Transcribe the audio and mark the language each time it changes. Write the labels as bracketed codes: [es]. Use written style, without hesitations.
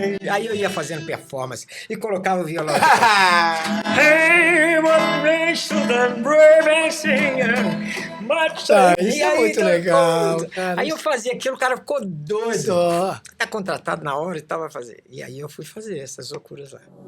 [pt] Aí eu ia fazendo performance e colocava o violão. [en] Hey, what makes you the brave singer? [pt] Isso é muito legal, cara. Aí eu fazia aquilo, o cara ficou doido. Só. Tá contratado na hora e tal, vai fazer. E aí eu fui fazer essas loucuras lá.